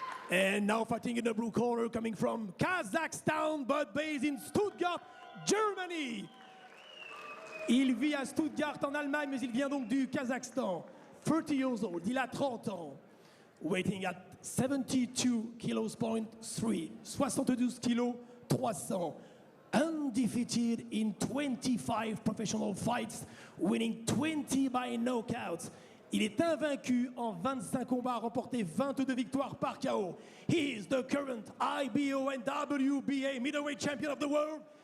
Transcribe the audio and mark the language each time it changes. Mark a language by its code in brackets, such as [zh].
[en] And now fighting in the blue corner, coming from Kazakhstan, but based in Stuttgart, Germany. [fr] Il vit à Stuttgart en Allemagne, mais il vient donc du Kazakhstan. [en] 30 years old, [fr] il a 30 ans. [en] Weighing at 72 kilos point 3, 72 kilos 300. Undefeated in 25 professional fights, winning 20 by knockouts. [fr] Il est invaincu en 25 combats, remporté 22 victoires par KO. [en] He is the current IBO and WBA middleweight champion of the world.